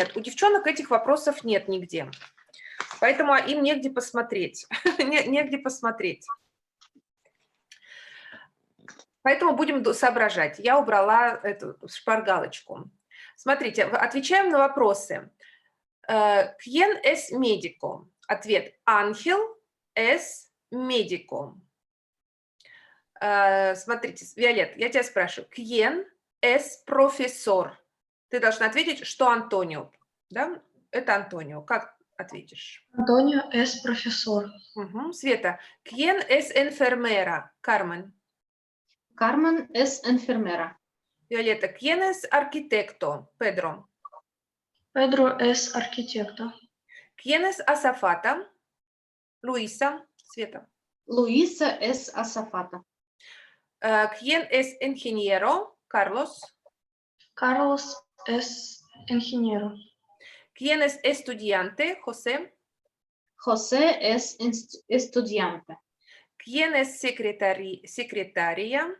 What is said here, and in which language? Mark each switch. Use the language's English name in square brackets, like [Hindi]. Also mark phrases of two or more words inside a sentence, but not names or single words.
[Russian] У девчонок этих вопросов нет нигде. Поэтому им негде посмотреть. Негде посмотреть. Поэтому будем соображать. Я убрала эту шпаргалочку. Смотрите, отвечаем на вопросы. [Spanish] ¿Quién es médico? Ответ. Ángel es médico. [Russian] Смотрите, Виолет, я тебя спрашиваю. [Spanish] ¿Quién es profesor? [Russian] Ты должна ответить, что Антонио. Да? Это Антонио. Как ответишь? [Spanish] Антонио es profesor. [Russian] Угу. Света. [Spanish] ¿Quién es enfermera? Кармен. Кармен es enfermera. Виолетта. ¿Quién es arquitecto? Педро. Pedro es arquitecto. ¿Quién es azafata? Luisa. Света. Луиса es azafata. ¿Quién es ingeniero? Carlos. Carlos es ingeniero. ¿Quién es estudiante? José. José es estudiante. ¿Quién es secretaria?